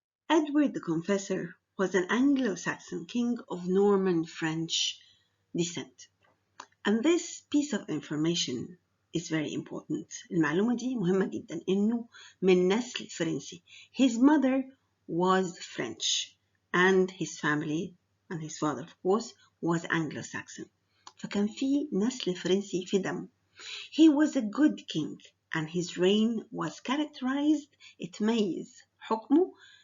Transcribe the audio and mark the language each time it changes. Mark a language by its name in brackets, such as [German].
[English] Edward the Confessor was an Anglo-Saxon king of Norman French descent. And this piece of information is very important. [Arabic] المعلومة دي مهمة جدا إنه من نسل فرنسي. [English] His mother was French and his family and his father of course was Anglo-Saxon. [Arabic] فكان في نسل فرنسي في دمه. [English] He was a good king and his reign was characterized. [Arabic] اتميز حكمه.